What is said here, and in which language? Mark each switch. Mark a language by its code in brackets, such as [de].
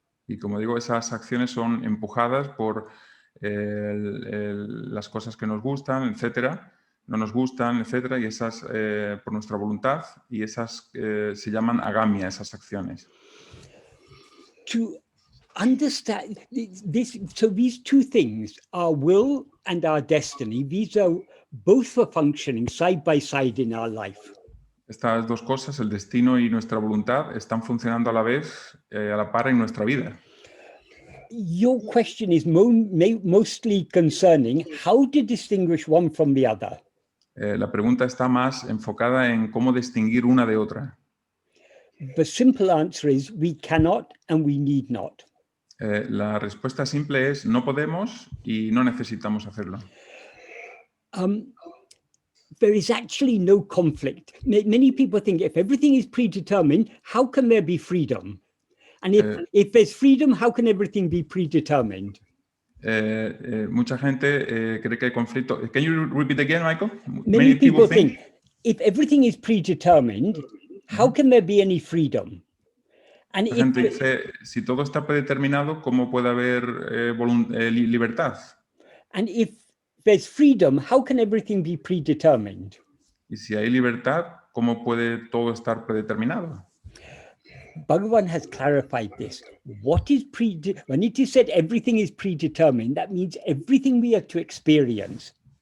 [es] Y como digo, esas acciones son empujadas por las cosas que nos gustan, etcétera, no nos gustan, etcétera, y esas por nuestra voluntad, y esas se llaman agamia, esas acciones. [en] To understand this, so these two things, our will and our destiny, these are both are functioning side by side in our life. [es] Estas dos cosas, el destino y nuestra voluntad, están funcionando a la vez, a la par en nuestra vida. [en] Your question is mostly concerning how to distinguish one from the other. [es] La pregunta está más enfocada en cómo distinguir una de otra. [en] The simple answer is we cannot and we need not. [es] La respuesta simple es no podemos y no necesitamos hacerlo. [en] There is actually no conflict. Many people think if everything is predetermined, how can there be freedom? And if there's freedom, how can everything be predetermined? [es] Mucha gente cree que hay conflicto. [en] Can you repeat again, Michael? Many people think if everything is predetermined, how can there be any freedom? And [es] La gente dice, si todo está predeterminado, ¿cómo puede haber libertad? [en] And if there's freedom, how can everything be predetermined? [es] Y si hay libertad, ¿cómo puede todo estar predeterminado? [en] Bhagavan has clarified this. What is when it is said everything is predetermined, that means everything we are to experience.